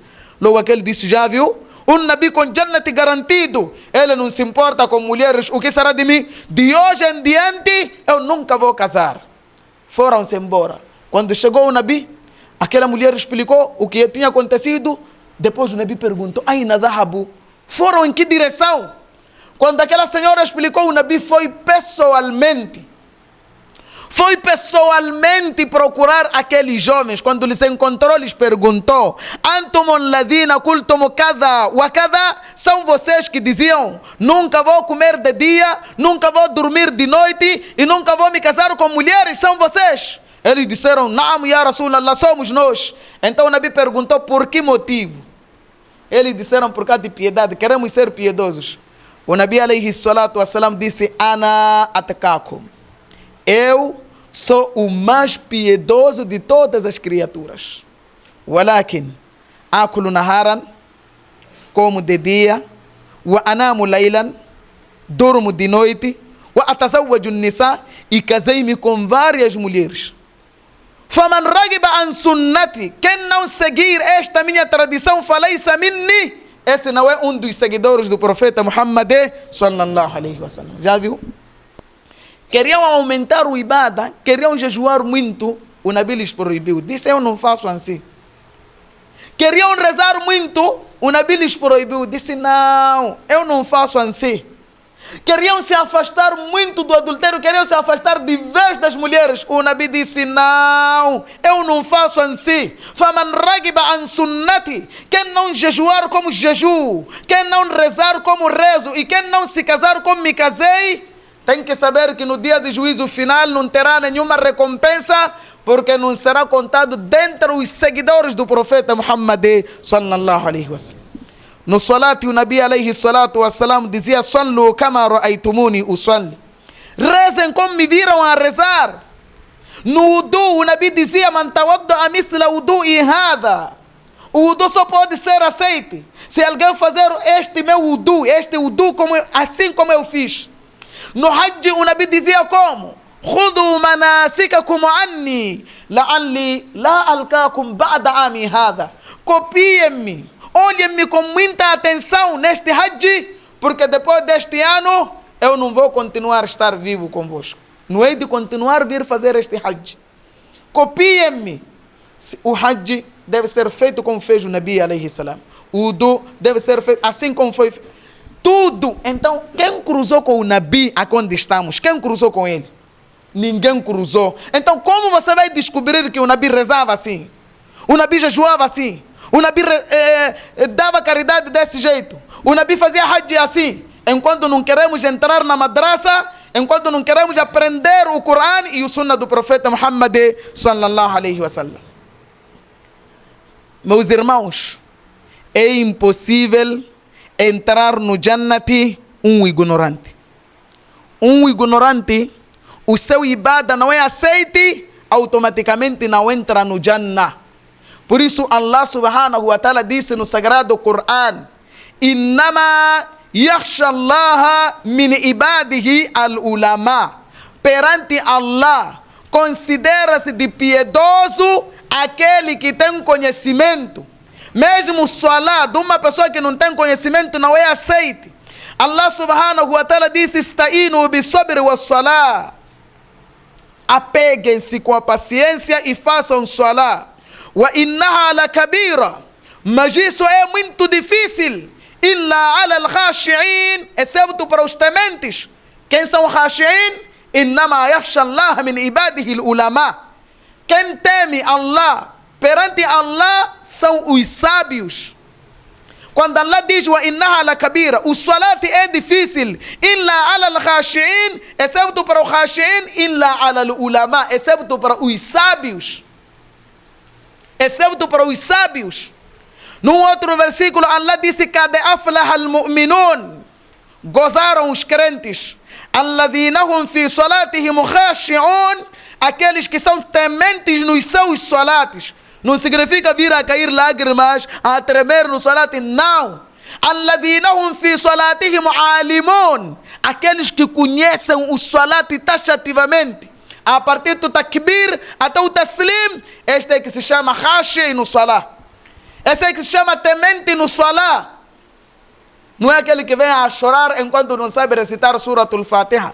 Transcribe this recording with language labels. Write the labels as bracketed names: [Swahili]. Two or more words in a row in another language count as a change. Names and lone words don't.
[Portuguese] Logo aquele disse: já viu? Um Nabi com Jannat garantido, ele não se importa com mulheres. O que será de mim? De hoje em diante eu nunca vou casar. Foram-se embora. Quando chegou o Nabi, aquela mulher explicou o que tinha acontecido. Depois o Nabi perguntou: [Arabic] أين ذهبوا? [Portuguese] Foram em que direção? Quando aquela senhora explicou, o Nabi foi pessoalmente procurar aqueles jovens. Quando lhes encontrou, lhes perguntou: [Arabic] أنتم الذين قلتم كذا وكذا? [Portuguese] São vocês que diziam: nunca vou comer de dia, nunca vou dormir de noite e nunca vou me casar com mulheres? São vocês? Eles disseram: [Arabic] نعم يا رسول الله, [Portuguese] somos nós. Então o Nabi perguntou: por que motivo? Eles disseram: por causa de piedade, queremos ser piedosos. O Nabi [Arabic] عليه الصلاة والسلام [Portuguese] disse: [Arabic] أنا أتقاكم. [Portuguese] Eu sou o mais piedoso de todas as criaturas. [Arabic] ولكن آكل نهارا, [Portuguese] como de dia, [Arabic] وأنام ليلا, [Portuguese] durmo de noite, [Arabic] وأتزوج النساء, [Portuguese] e casei-me com várias mulheres. [Arabic] فمن رغب عن سنتي, [Portuguese] quem não seguir esta minha tradição, [Arabic] فليس مني, [Portuguese] esse não é um dos seguidores do profeta Muhammad [Arabic] صلى الله عليه وسلم. [Portuguese] Já viu? Queriam aumentar o ibada, queriam jejuar muito, o Nabi lhes proibiu. Disse: eu não faço assim. Queriam rezar muito, o Nabi lhes proibiu. Disse: não, eu não faço assim. Queriam se afastar muito do adultério, queriam se afastar de vez das mulheres. O Nabi disse: não, eu não faço assim. [Arabic] فمن رغب عن سنتي, [Portuguese] quem não jejuar como jejuo, quem não rezar como rezo e quem não se casar como me casei, tem que saber que no dia do juízo final não terá nenhuma recompensa, porque não será contado dentre os seguidores do profeta Muhammad [Arabic] صلى الله عليه وسلم. [Portuguese] No salat, o Nabi [Arabic] عليه الصلاة والسلام [Portuguese] dizia: [Arabic] صلوا كما رأيتموني أصلي. [Portuguese] Rezem como me viram a rezar. No wudu, o Nabi dizia: [Arabic] من توضأ مثل وضوئي هذا. [Portuguese] O wudu só pode ser aceito se alguém fazer este meu wudu, assim como eu fiz. No Hajj, o Nabi dizia como: [Arabic] خذوا مناسككم عني لعلي لا ألقاكم بعد عامي هذا. [Portuguese] Copiem-me, olhem-me com muita atenção neste Hajj, porque depois deste ano eu não vou continuar a estar vivo convosco. Não é de continuar a vir fazer este Hajj. Copiem-me. O Hajj deve ser feito como fez o Nabi [Arabic] عليه السلام. [Portuguese] O wudu deve ser feito assim como foi feito. Tudo. Então, quem cruzou com o Nabi aqui onde estamos? Quem cruzou com ele? Ninguém cruzou. Então, como você vai descobrir que o Nabi rezava assim? O Nabi jejuava assim? O Nabi dava caridade desse jeito? O Nabi fazia Hajj assim? Enquanto não queremos entrar na madraça, enquanto não queremos aprender o Corão e o Sunnah do profeta Muhammad [Arabic] صلى الله عليه وسلم. [Portuguese] Meus irmãos, é impossível entrar no Jannati um ignorante. Um ignorante, o seu ibada não é aceite, automaticamente não entra no Jannah. Por isso Allah [Arabic] سبحانه وتعالى [Portuguese] disse no sagrado Quran: [Arabic] إنما يخشى الله من عباده العلماء. [Portuguese] Perante Allah, considera-se de piedoso aquele que tem conhecimento. Mesmo o salat de uma pessoa que não tem conhecimento não é aceite. Allah [Arabic] سبحانه وتعالى [Portuguese] disse: [Arabic] استعينوا بالصبر والصلاة. [Portuguese] Apeguem-se com a paciência e façam salat. [Arabic] وإنها لكبيرة. [Portuguese] Mas isso é muito difícil. [Arabic] إلا على الخاشعين, [Portuguese] exceto para os tementes. Quem são os khashi'in? [Arabic] إنما يخشى الله من عباده العلماء. [Portuguese] Quem teme Allah perante Allah são os sábios. Quando Allah diz [Arabic] وإنها لكبيرة, [Portuguese] o salat é difícil. [Arabic] إلا على الخاشعين, [Portuguese] exceto para os khashi'in. [Arabic] إلا على العلماء, [Portuguese] exceto para os sábios. excepto para os sábios. Num outro versículo, Allah disse: [Arabic] قد أفلح المؤمنون, [Portuguese] gozaram os crentes. [Arabic] الذين هم في صلاتهم خاشعون, [Portuguese] aqueles que são tementes nos seus salates. Não significa vir a cair lágrimas, a tremer no salate, não. [Arabic] الذين هم في صلاتهم عالمون, [Portuguese] aqueles que conhecem o salate taxativamente, a partir do takbir até o taslim. Este é que se chama khashi no salat. Esse é que se chama temente no salat. Não é aquele que vem a chorar enquanto não sabe recitar Suratul Fatiha.